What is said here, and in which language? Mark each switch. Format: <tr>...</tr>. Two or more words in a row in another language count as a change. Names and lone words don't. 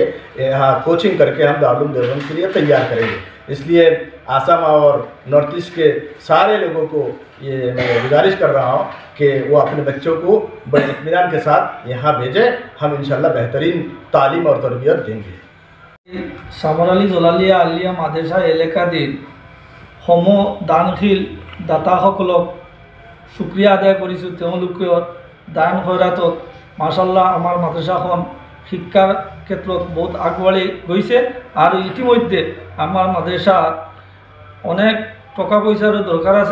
<hi>यहाँ कोचिंग करके हम दारुल देवबंद के लिए तैयार करेंगे। इसलिए आसाम और नॉर्थ ईस्ट के सारे लोगों को ये मैं गुजारिश कर रहा हूँ कि वो अपने बच्चों को बड़े इत्मीनान के साथ यहाँ भेजें। हम इंशाल्लाह बेहतरीन तालीम और तरबियत देंगे।</hi> <as>সামৰালী জলালিয়া আলিয়া মাদ্ৰাছা এলেকাটিৰ দানশীল দাতাসকলক শুক্ৰিয়া আদায় কৰিছোঁ। তেওঁলোকৰ দান খয়ৰাতত মাশাল্লাহ আমাৰ মাদ্ৰাছাখন শিক্ষাৰ ক্ষেত্ৰত বহুত আগবাঢ়ি গৈছে আৰু ইতিমধ্যে আমাৰ মাদ্ৰাছাত অনেক টকা পইচাৰো দৰকাৰ আছে।</as>